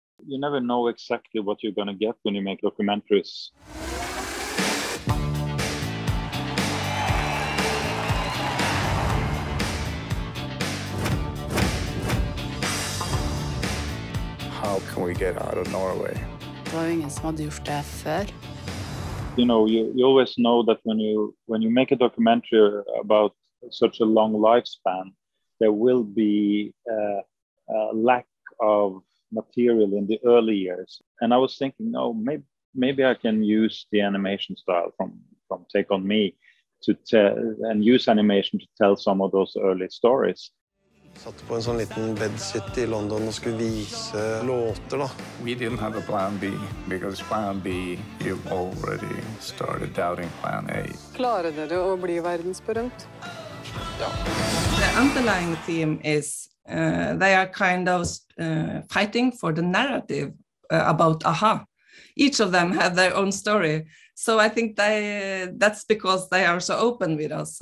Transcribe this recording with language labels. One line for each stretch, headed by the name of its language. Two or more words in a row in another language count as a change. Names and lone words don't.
English: you never know exactly what you're going to get when you make documentaries. How can we get out of Norway?
Norwegian: Det var jo ingen som hadde gjort det før.
English: You know, you always know that when you make a documentary about such a long lifespan, there will be a lack of material in the early years. And I was thinking, no, maybe I can use the animation style from Take On Me to tell, and use animation to tell some of those early stories.
Norwegian: Satt på en sånn liten bedsit I London og skulle vise låter da.
English: We didn't have a plan B, because plan B, you've already started doubting plan A.
Norwegian: Klarer dere å bli verdensberømt? Ja.
English: The underlying theme is they are kind of fighting for the narrative about AHA. Each of them have their own story. So I think that's because they are so open with us.